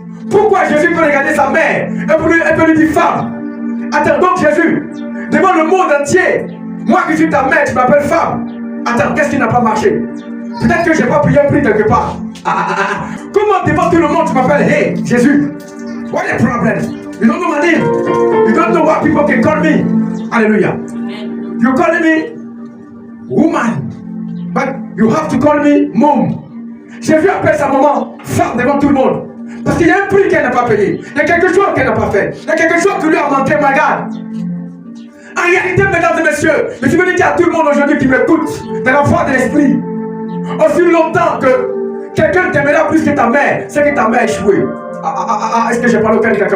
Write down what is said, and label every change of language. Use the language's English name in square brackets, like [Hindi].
[French] Pourquoi Jésus peut regarder sa mère et peut lui dire, femme? Attends, donc Jésus, devant le monde entier, moi qui suis ta mère, tu m'appelles femme. Attends, qu'est-ce qui n'a pas marché? Peut-être que je n'ai pas prié un prix quelque part. Comment devant tout le monde tu m'appelles, hey, Jésus? [English] What is the problem? You don't know my name. You don't know what people can call me. Hallelujah. You call me woman, but you have to call me mom. [French] Jésus appelle sa maman femme devant tout le monde. Parce qu'il y a un prix qu'elle n'a pas payé. Il y a quelque chose qu'elle n'a pas fait. Il y a quelque chose qui lui a manqué, [English] my God. [French] En réalité, mesdames et messieurs, je veux dire à tout le monde aujourd'hui qui m'écoute, de la foi de l'esprit, aussi longtemps que quelqu'un t'aimera plus que ta mère, c'est que ta mère a échoué. Est-ce que j'ai parlé auquel quelqu'un?